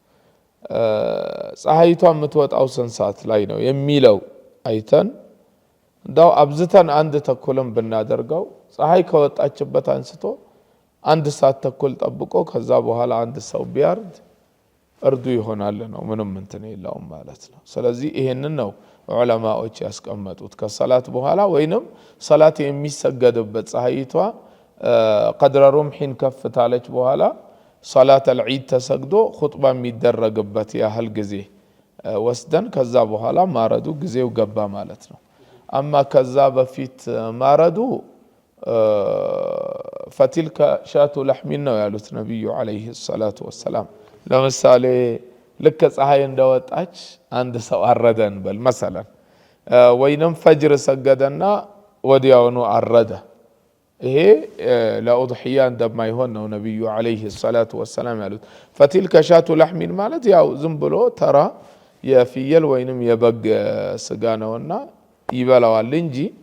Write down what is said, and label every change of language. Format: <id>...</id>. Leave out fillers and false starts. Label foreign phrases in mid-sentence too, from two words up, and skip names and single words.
<am>ፀሐይቷ የምትወጣው ስንት ሰዓት ላይ ነው የሚለው አይተን እንዳው አብዝተን 1 ተኩልም ብናደርገው ፀሐይ ከወጣችበት አንስቶ 1 ሰዓት ተኩል ጠብቆ ከዛ በኋላ 1 ሰው ቢያርድ እርዱ ይሆናል ነው ምንም እንትን የለውም ማለት ነው ስለዚህ ይሄንን ነው ዑለማዎች ያስቀመጡት ከሰላት በኋላ ወይንም ሰላት የሚሰገድበት ፀሐይቷ</am> <ar>قدر رمح</ar> <am>ከፍታለች በኋላ</am> <ar>صلاة العيد</ar> <am>ተሰግዶ ኹጥባ የሚደረግበት ያህል ጊዜ ወስደን ከዛ በኋላ ማረዱ ጊዜው ገባ ማለት ነው አማ ከዛ በፊት ማረዱ</am> <ar>فتلك شاة لحم</ar> <am>ነው ያሉት ነብዩ</am> <ar>عليه الصلاة والسلام</ar> <am>ለምሳሌ ልክ ፀሐይ እንደወጣች አንድ ሰው አረደን በል مثلا ወይንም ፈጅር ሰገደና ወዲያውኑ አረደ ይሄ ለኡድሕያ እንደማይሆን ነው ነብዩ</am> <ar>عليه الصلاة والسلام</ar> <am>ያሉት።</am> <ar>فتلك شاة لحم</ar> <am>ማለት ያው ዝም ብሎ ተራ የፍየል ወይንም የበግ ስጋ ነውና ይበላዋል እንጂ</am>